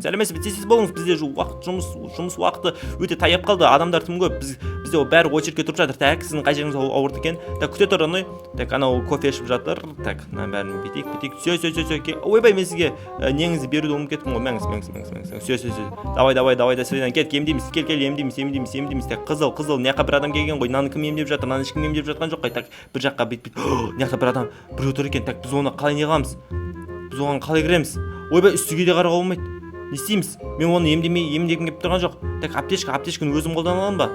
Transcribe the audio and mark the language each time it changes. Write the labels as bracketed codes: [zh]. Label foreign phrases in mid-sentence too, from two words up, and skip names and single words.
[kk] Сәлеметсіз бе? Тез болыңыз, бізде жұмыс уақыты өте таяп қалды, адамдар тым көп, бізде бәрі очередке тұрып жатыр. Так, сіздің қай жеріңіз ауырды екен? Так, күте тұр, так, анау кофе ішіп жатыр. Так, мына бәрін бүйтейік. Все. Ойбай, мен сізге неңізді беруді ұмытып кеттім ғой. Мәңіз. [ru] Все. Давай, до свидания. [kk] Кет, емдейміз. Кел, емдейміз. Так, қызыл. Мына жаққа бір адам келген ғой. Мынаны кім емдеп жатыр? Мынаны ешкім емдеп жатқан жоқ қой. Так, бір жаққа бүйтіп. Мына жақта бір адам біреу тұр екен. Так, біз оны қалай не қыламыз? Біз оған қалай кіреміз? Ойбай, үстіге де қарауға болмайды. Не істейміз? Мен оны емдегім келіп тұрған жоқ. Так, аптечканы өзім қолдана аламын ба?